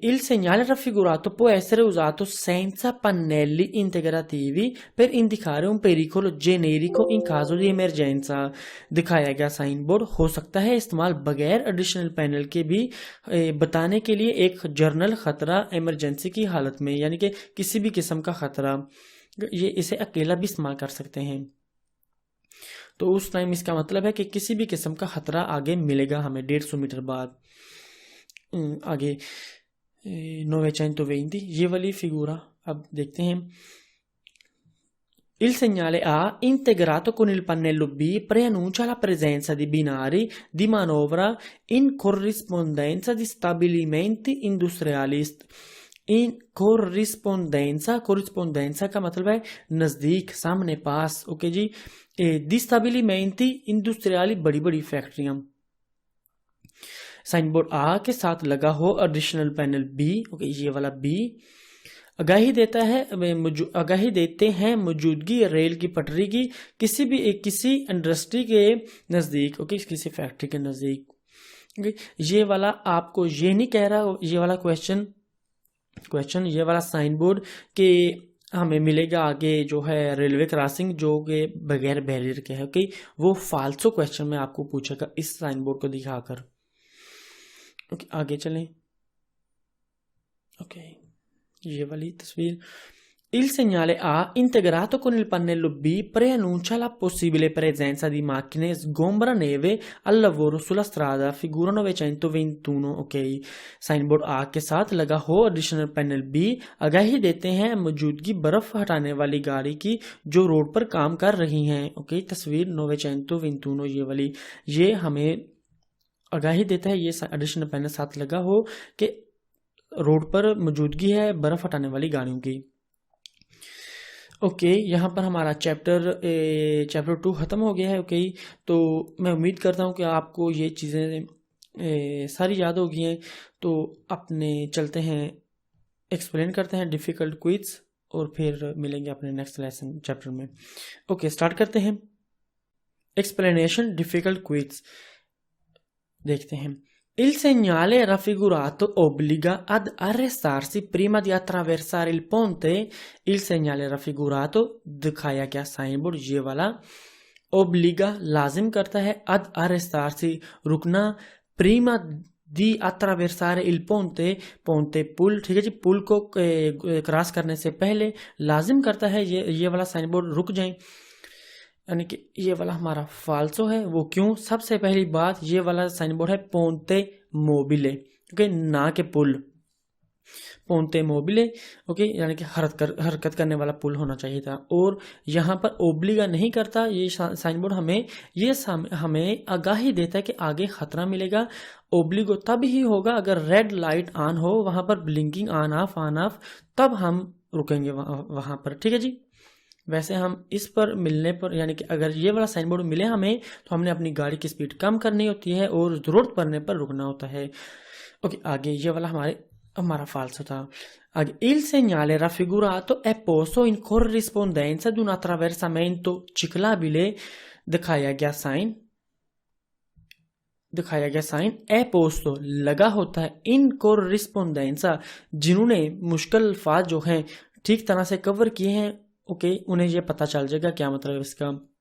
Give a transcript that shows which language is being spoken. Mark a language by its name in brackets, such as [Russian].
[Italian] Il segnale raffigurato può essere usato senza pannelli integrativi per indicare un pericolo generico in caso di emergenza। [Hindi] दिखाया गया sign board हो सकता है इस्तेमाल बगैर एडिशनल पैनल के भी बताने के लिए एक जर्नल खतरा इमरजेंसी की हालत में, यानी कि किसी भी किस्म का खतरा, ये इसे अकेला भी इस्तेमाल कर सकते हैं। तो उस टाइम इसका मतलब है कि किसी भी किस्म का खतरा आगे मिलेगा हमें 150 मीटर बाद। आगे 920 ये वाली फिगura अब देखते हैं। [Italian] Il segnale A, integrato con il pannello B, preannuncia la presenza di binari di manovra in corrispondenza di stabilimenti industriali। [Hindi] In corrispondenza का मतलब है नजदीक, सामने, पास ओके जी। [Italian] di stabilimenti industriali [Hindi] बड़ी बड़ी फैक्ट्रियां। साइन बोर्ड आ के साथ लगा हो एडिशनल पैनल बी ओके ये वाला बी आगाही देते हैं मौजूदगी रेल की पटरी की किसी इंडस्ट्री के नजदीक ओके किसी फैक्ट्री के नजदीक ओके। ये वाला आपको ये नहीं कह रहा, ये वाला क्वेश्चन ये वाला साइन बोर्ड के हमें मिलेगा आगे जो है रेलवे क्रॉसिंग जो के बगैर बैरियर के है ओके, वो फाल्सो क्वेश्चन में आपको पूछेगा इस साइन बोर्ड को दिखाकर ओके। आगे चलें ओके ये वाली तस्वीर। [Italian] Il segnale A, integrato con il pannello B, preannuncia la possibile presenza di macchine sgombra neve al lavoro sulla strada, figura 921 ok। [Hindi] Sign board A के साथ लगा हो एडिशनल पैनल B आगाही देते हैं मौजूदगी बर्फ हटाने वाली गाड़ी की जो रोड पर काम कर रही हैं ओके। तस्वीर 921 ये वाली, ये हमें आगाही देता है ये एडिशनल पैनल साथ लगा हो कि रोड पर मौजूदगी है बर्फ हटाने वाली गाड़ियों की ओके। यहाँ पर हमारा चैप्टर 2 खत्म हो गया है ओके। तो मैं उम्मीद करता हूँ कि आपको ये चीज़ें सारी याद हो गई हैं। तो अपने चलते हैं एक्सप्लेन करते हैं डिफ़िकल्ट क्विज और फिर मिलेंगे अपने नेक्स्ट लेसन चैप्टर में ओके। स्टार्ट करते हैं एक्सप्लेनेशन डिफ़िकल्ट क्विज। देखते हैं। [Italian] Il segnale raffigurato obbliga ad arrestarsi prima di attraversare il ponte। Il segnale raffigurato [Hindi] दिखाया गया साइन बोर्ड ये वाला obbliga लाजिम करता है [Italian] ad arrestarsi [Hindi] रुकना, [Italian] prima di attraversare il ponte ponte [Hindi] पुल ठीक है जी, पुल को क्रॉस करने से पहले लाजिम करता है ये वाला साइन बोर्ड रुक जाएं, यानी कि ये वाला हमारा फाल्सो है। वो क्यों? सबसे पहली बात ये वाला साइन बोर्ड है पोंते मोबिले ओके, ना के पुल, पोंते मोबिले ओके, यानी कि हरकत करने वाला पुल होना चाहिए था। और यहाँ पर ओब्लिगा नहीं करता ये साइन बोर्ड, हमें आगाही देता है कि आगे खतरा मिलेगा। ओब्लिगो तब ही होगा अगर रेड लाइट ऑन हो, वहां पर ब्लिंकिंग ऑन ऑफ तब हम रुकेंगे वहां पर ठीक है जी। वैसे हम इस पर मिलने पर यानी कि अगर ये वाला साइन बोर्ड मिले हमें तो हमने अपनी गाड़ी की स्पीड कम करनी होती है और जरूरत पड़ने पर रुकना होता है ओके। आगे ये वाला हमारा फाल्सो था। [Italian] आगे il segnale raffigurato è posto in corrispondenza di un attraversamento ciclabile। [Hindi] दिखाया गया साइन [Italian] è posto [Hindi] लगा होता है, [Italian] in corrispondenza [Hindi] जिन्होंने मुश्किल अल्फाज जो हैं ठीक तरह से कवर किए हैं ओके, उन्हें ये पता चल जाएगा क्या मतलब है इसका।